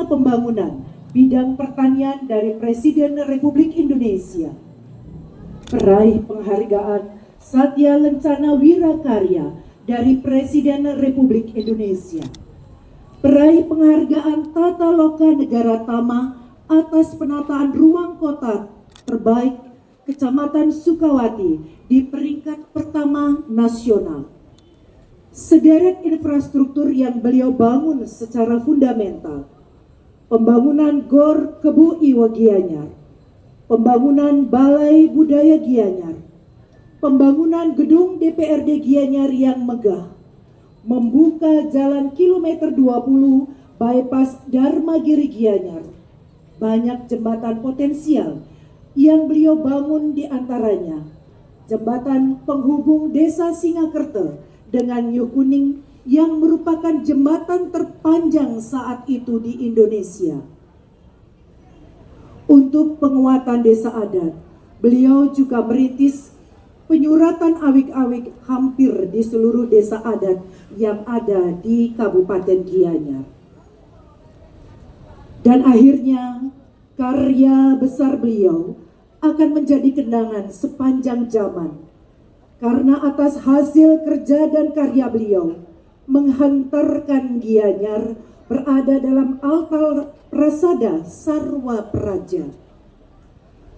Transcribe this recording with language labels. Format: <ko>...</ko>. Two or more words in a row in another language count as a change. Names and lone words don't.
<id>Pembangunan bidang pertanian dari Presiden Republik Indonesia, peraih penghargaan Satya Lencana Wirakarya dari Presiden Republik Indonesia, peraih penghargaan Tata Loka Negara Tama atas penataan ruang kota terbaik Kecamatan Sukawati di peringkat pertama nasional. Sederet infrastruktur yang beliau bangun secara fundamental: pembangunan Gor Kebu Iwa Gianyar, pembangunan Balai Budaya Gianyar, pembangunan gedung DPRD Gianyar yang megah, membuka jalan kilometer 20 bypass Dharmagiri Gianyar, banyak jembatan potensial yang beliau bangun, di antaranya jembatan penghubung Desa Singakerta dengan New Kuning yang merupakan jembatan terpanjang saat itu di Indonesia. Untuk penguatan desa adat, beliau juga merintis penyuratan awik-awik hampir di seluruh desa adat yang ada di Kabupaten Gianyar. Dan akhirnya karya besar beliau akan menjadi kenangan sepanjang zaman, karena atas hasil kerja dan karya beliau menghantarkan Gianyar berada dalam altar Prasada Sarwa Praja.</id>